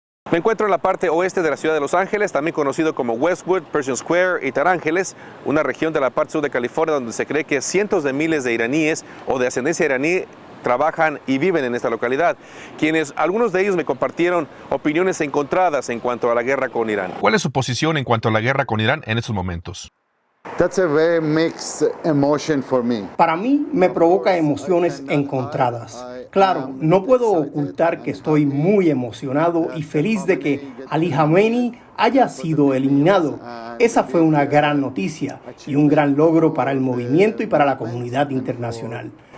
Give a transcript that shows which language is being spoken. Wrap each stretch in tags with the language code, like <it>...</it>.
<es>Me encuentro en la parte oeste de la ciudad de Los Ángeles, también conocido como Westwood, Pershing Square y Tar Ángeles, una región de la parte sur de California donde se cree que cientos de miles de iraníes o de ascendencia iraní trabajan y viven en esta localidad, algunos de ellos me compartieron opiniones encontradas en cuanto a la guerra con Irán. ¿Cuál es su posición en cuanto a la guerra con Irán en estos momentos?</es> <en>That's a very mixed emotion for me.</en> <es>Para mí me provoca emociones encontradas. Claro, no puedo ocultar que estoy muy emocionado y feliz de que Ali Khamenei haya sido eliminado. Esa fue una gran noticia y un gran logro para el movimiento y para la comunidad internacional.</es>